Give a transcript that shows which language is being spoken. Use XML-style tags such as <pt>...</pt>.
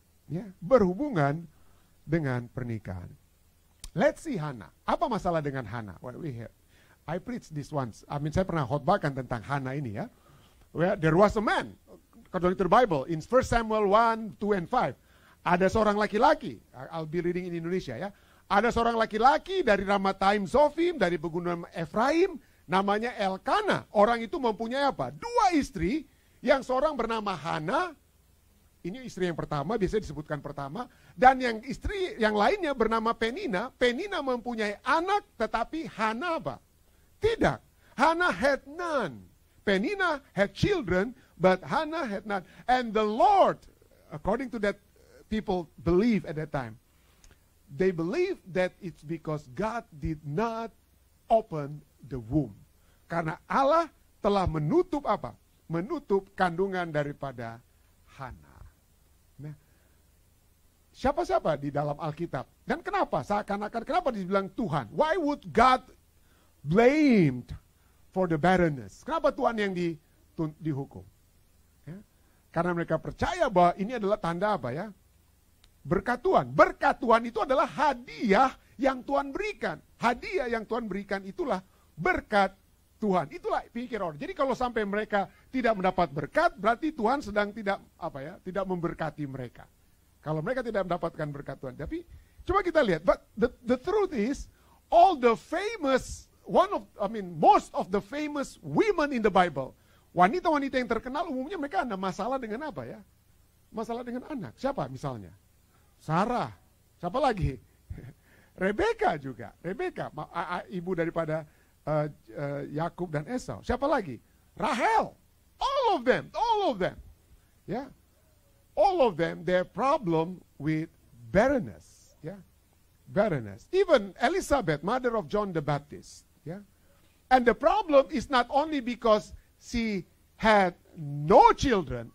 <id>Ya, berhubungan dengan pernikahan.</id> <en>Let's see Hannah.</en> <id>Apa masalah dengan Hannah?</id> <en>Well, I preached this once.</en> <id>Saya pernah khotbahkan tentang Hannah ini ya.</id> <en>Well, there was a man, according to the Bible, in 1 Samuel 1, 2, and 5.</en> <id>Ada seorang laki-laki,</id> <en>I'll be reading in Indonesia ya.</en> <id>Ada seorang laki-laki dari Ramathaim Zophim, dari pegunungan Efraim, namanya Elkana. Orang itu mempunyai apa? 2 istri, yang seorang bernama Hannah, ini istri yang pertama, biasanya disebutkan pertama, dan yang istri yang lainnya bernama Penina. Penina mempunyai anak, tetapi Hannah apa? Tidak.</id> <en>Hannah had none. Penina had children, but Hannah had none. And the Lord, according to that people believe at that time, they believe that it's because God did not open the womb.</en> <id>Karena Allah telah menutup apa? Menutup kandungan daripada Hannah. Nah, siapa-siapa di dalam Alkitab? Dan kenapa? Seakan-akan kenapa dibilang Tuhan?</id> <en>Why would God blamed for the barrenness?</en> <id>Kenapa Tuhan yang dihukum? Ya? Karena mereka percaya bahwa ini adalah tanda apa ya? Berkat Tuhan. Berkat Tuhan itu adalah hadiah yang Tuhan berikan. Hadiah yang Tuhan berikan itulah berkat Tuhan. Itulah pikir orang. Jadi kalau sampai mereka tidak mendapat berkat, berarti Tuhan sedang tidak tidak memberkati mereka. Kalau mereka tidak mendapatkan berkat Tuhan. Tapi coba kita lihat,</id> <en>but the truth is all the famous most of the famous women in the Bible,</en> <id>wanita-wanita yang terkenal umumnya mereka ada masalah dengan apa ya? Masalah dengan anak. Siapa misalnya? Sarah. Siapa lagi? Rebeka juga. Rebeka, ibu daripada Yakub dan Esau. Siapa lagi?</id> <en>Rahel. All of them. Yeah. All of them, their problem with barrenness. Yeah. Barrenness. Even Elizabeth, mother of John the Baptist. Yeah. And the problem is not only because she had no children.</en>